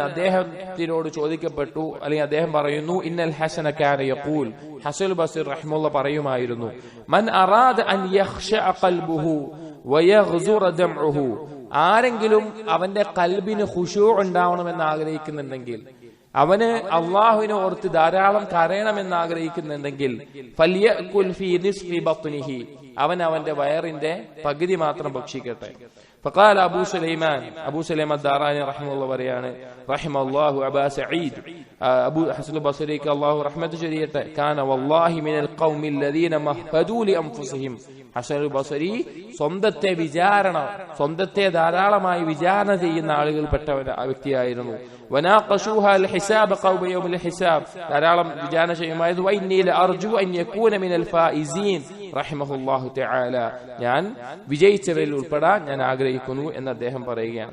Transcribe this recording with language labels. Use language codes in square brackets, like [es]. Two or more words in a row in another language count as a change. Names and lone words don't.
[ml] അദ്ദേഹത്തിനോട് ചോദിക്കപ്പെട്ടു, അല്ലെങ്കിൽ അദ്ദേഹം പറയുന്നു, [ar] إن الحسن كان يقول, [ml] ഹസൻ ബസ്രി റഹിമഹുല്ലാഹ് പറയുമായിരുന്നു, [ar] من أراد أن يخشع قلبه ويغزر دمعه, [ml] ആരെങ്കിലും അവന്റെ ഖൽബിന് ഖുശൂ ഉണ്ടാവണമെന്ന് ആഗ്രഹിക്കുന്നുണ്ടെങ്കിൽ, അവന് അള്ളാഹുവിനെ ഓർത്ത് ധാരാളം കരയണമെന്ന് ആഗ്രഹിക്കുന്നുണ്ടെങ്കിൽ, [ar] فليأكل في نصف بطنه, [ml] അവന്റെ വയറിന്റെ പകുതി മാത്രം ഭക്ഷിക്കട്ടെ. [ar] فقال أبو سليمان الداراني رحمه الله പറയാണ്, رحم الله أبا سعيد, أبو حسن البصري الله رحمة شريعته, كان والله من القوم الذين مهدوا لأنفسهم. [ml] ഹസൻ ബസരി സ്വന്തത്തെ ധാരാളമായി വിചാരണ ചെയ്യുന്ന ആളുകൾപ്പെട്ട വ്യക്തിയായിരുന്നു. [ar] وناقشها الحساب خوف يوم الحساب, [ml] ധാരാളം വിചാരണ ചെയ്യുമായിരുന്നു. [ar] وإني لأرجو أن يكون من الفائزين رحمه الله تعالى, [ml] ഞാൻ വിജയിച്ചവരിൽ ഉൾപ്പെടാൻ ഞാൻ ആഗ്രഹിക്കുന്നു എന്ന് അദ്ദേഹം പറയുകയാണ്.